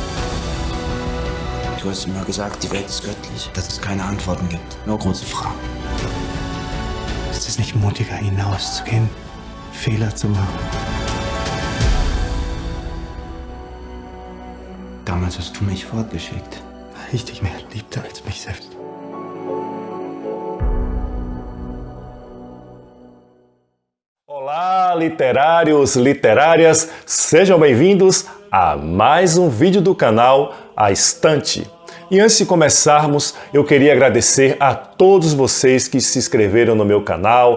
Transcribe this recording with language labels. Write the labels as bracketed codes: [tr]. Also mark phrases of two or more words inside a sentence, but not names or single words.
[de] Du hast immer gesagt, die Welt ist göttlich, dass es keine Antworten gibt, nur große Fragen. Ist es nicht mutiger, hinauszugehen, Fehler zu machen? Damals hast du mich fortgeschickt. Weil ich dich mehr liebte als mich selbst. [pt] Olá, literários, literárias, sejam bem-vindos a mais um vídeo do canal A Estante. E antes de começarmos, eu queria agradecer a todos vocês que se inscreveram no meu canal.